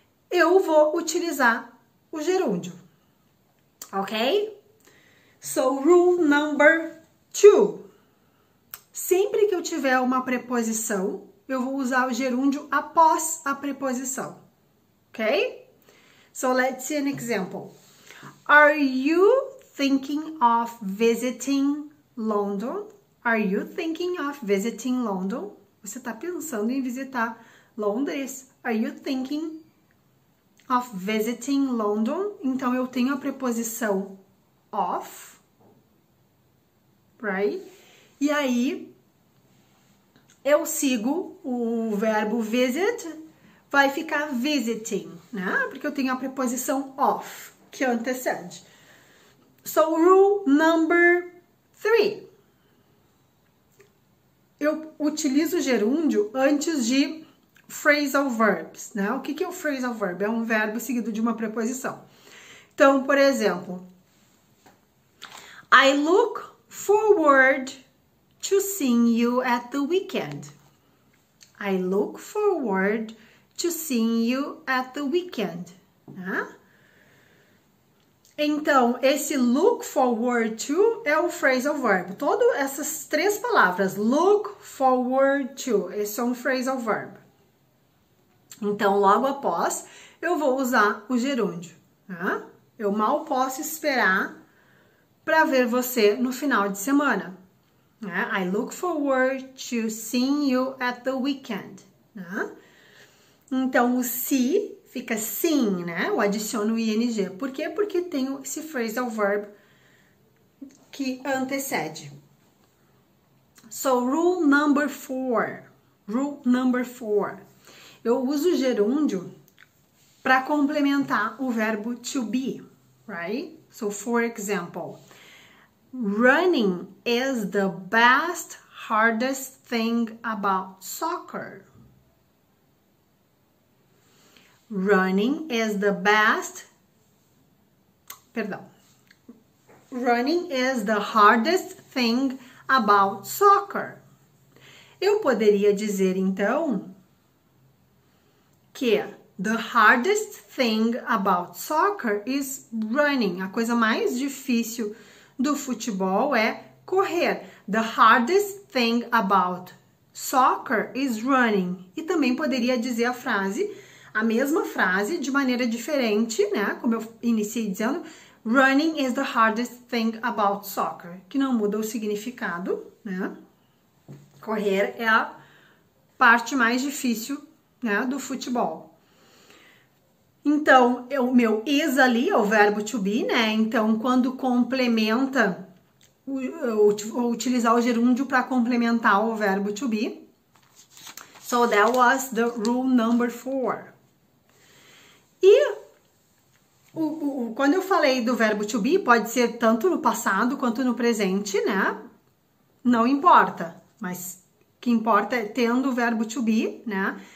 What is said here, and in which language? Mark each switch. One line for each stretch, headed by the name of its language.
Portuguese: Eu vou utilizar o gerúndio, ok?
English: So, rule number 2.
Portuguese: Sempre que eu tiver uma preposição, eu vou usar o gerúndio após a preposição, ok?
English: So, let's see an example. Are you thinking of visiting London? Are you thinking of visiting London?
Portuguese: Você está pensando em visitar Londres?
English: Are you thinking of visiting London?
Portuguese: Então, eu tenho a preposição of, right? E aí, eu sigo o verbo visit, vai ficar visiting, né? Porque eu tenho a preposição of, que antecede.
English: So, rule number 3.
Portuguese: Eu utilizo o gerúndio antes de phrasal verbs, né? O que é o phrasal verb? É um verbo seguido de uma preposição. Então, por exemplo,
English: I look forward to seeing you at the weekend. I look forward to seeing you at the weekend.
Portuguese: Né? Então, esse look forward to é o phrasal verb. Todas essas três palavras, look forward to, esse é um phrasal verb. Então, logo após, eu vou usar o gerúndio. Tá? Eu mal posso esperar para ver você no final de semana.
English: I look forward to seeing you at the weekend.
Portuguese: Né? Então, o se fica sim, né? Eu adiciono o ing. Por quê? Porque tenho esse phrasal verb que antecede.
English: So, rule number 4. Rule number 4.
Portuguese: Eu uso o gerúndio para complementar o verbo to be, right?
English: So, for example, running is the best, hardest thing about soccer. Running is the best.
Portuguese: Perdão.
English: Running is the hardest thing about soccer.
Portuguese: Eu poderia dizer então que
English: the hardest thing about soccer is running.
Portuguese: A coisa mais difícil do futebol é correr.
English: The hardest thing about soccer is running.
Portuguese: E também poderia dizer a mesma frase de maneira diferente, né? Como eu iniciei dizendo,
English: running is the hardest thing about soccer,
Portuguese: que não muda o significado, né? Correr é a parte mais difícil, né, do futebol. Então, o meu is ali é o verbo to be, né? Então, quando complementa, vou utilizar o gerúndio para complementar o verbo to be.
English: So, that was the rule number 4.
Portuguese: E quando eu falei do verbo to be, pode ser tanto no passado quanto no presente, né? Não importa, mas o que importa é tendo o verbo to be, né?